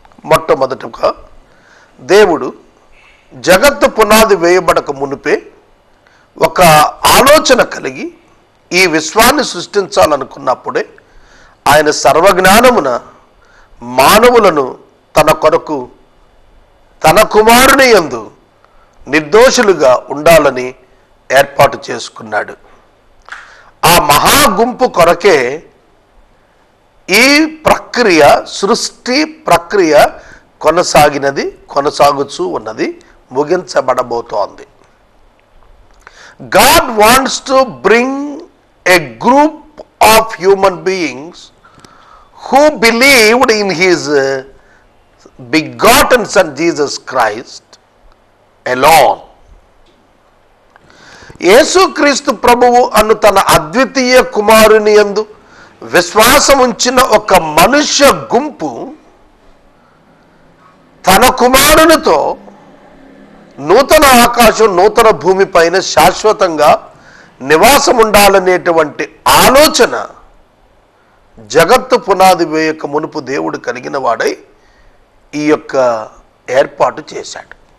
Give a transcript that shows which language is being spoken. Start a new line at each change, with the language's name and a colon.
Telugu: మొట్టమొదటగా దేవుడు జగత్తు పునాది వేయబడక మునిపే ఒక ఆలోచన కలిగి ఈ విశ్వాన్ని సృష్టించాలనుకున్నప్పుడే ఆయన సర్వజ్ఞానమున మానవులను తన కొరకు తన కుమారుని యందు నిర్దోషులుగా ఉండాలని ఏర్పాటు చేసుకున్నాడు. ఆ మహాగుంపు కొరకే ఈ ప్రక్రియ, సృష్టి ప్రక్రియ కొనసాగుతూ ఉన్నది, ముగించబడబోతోంది.
English: God wants to bring a group of human beings who believed in his begotten son Jesus Christ alone.
Telugu: యేసుక్రీస్తు ప్రభువు అను తన అద్వితీయ కుమారుని యందు విశ్వాసం ఉంచిన ఒక మనుష్య గుంపు తన కుమారునితో నూతన ఆకాశం నూతన భూమి పైన శాశ్వతంగా నివాసం ఉండాలనేటువంటి ఆలోచన జగత్తు పునాది వేయక మునుపు దేవుడు కలిగిన వాడై ఈ యొక్క ఏర్పాటు చేశాడు.